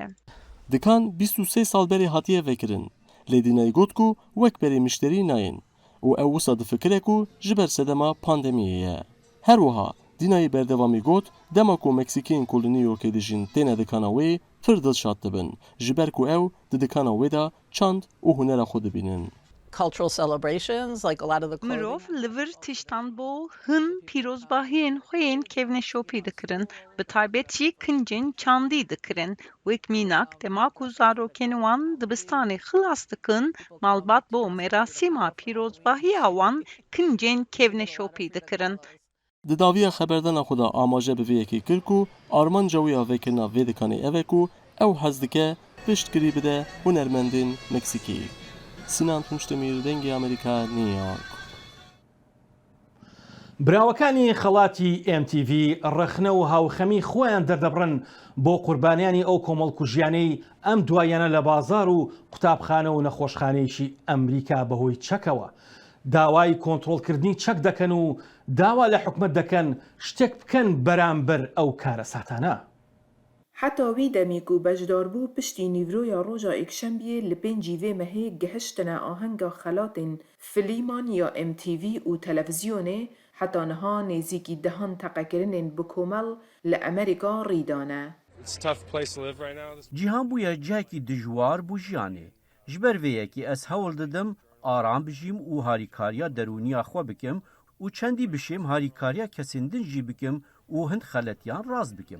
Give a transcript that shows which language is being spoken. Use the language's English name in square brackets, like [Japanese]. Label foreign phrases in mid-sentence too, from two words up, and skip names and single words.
[Kurdish] Dikan 23 sal berê hatiye vekirin. Lê dînayê got ku wek berê mişterî nayên û ew wisa difikire ku ji ber sedema pandemiyê ye. Her wiha dînayê berdewamî got dema ku Meksikên ku li Nîwyorkê dijîn têne dikana wê pir dilşat dibin ji ber ku ew di dikana wê de çand û hunera xwe dibînin. [English] cultural celebrations, like a lot of the clothing. [Kurdish] Mirov li vir tiştan bo hin pîrozbahiyên xwe yên kevne şopî dikirin. Bi taybet jî kincên çandî dikirin. Wek mînak dema ku zarokên wan dibistanê xilas dikin, malbat bo merasîma pîrozbahiya wan kincên kevne şopî dikirin. Di daviya xeberdana xwe de amaje bi vê yekê kir ku armanca wê ya vekirina vê dikanê ev e ku ew hez dike piştgirî bide hunermendên Meksikî. Sinan Tunçdemir, Dengê Amerîka, New York. [Central Kurdish] براوەکانی خەڵاتی MTV ڕەخنە و هاوخەمی خۆیان دەردەبڕن بۆ قوربانیانی ئەو کۆمەڵکوژیانەی ئەم دوایانە لە بازار و قوتابخانە و نەخۆشخانەیەکی ئەمریکا بەهۆی چەکەوە. داوای کۆنتڕۆڵکردنی چەک دەکەن و داوا لە حکومەت دەکەن شتێک بکەن بەرامبەر ئەو کارە ساتانە. [Kurdish] حتاوی دەمێک و بەشداربوو پشتی نیڤرۆیا ڕۆژا ئێکشەمبیێ لە پێنجی vê mehê gihiştine ahenga xelatên filîman ya MTV û televizyonê heta niha nêzîkî dehan teqekirinên bi komel li Amerîka rîdane. Cîhan bûye cihekî dijwar bû jiyanê. Ji ber vê yekî ez hewl didim aram bijîm û harîkariya derûniya xwe bikim û çendî bişêm harîkariya kesên din jî bikim û hin xeletiyan rast bikim.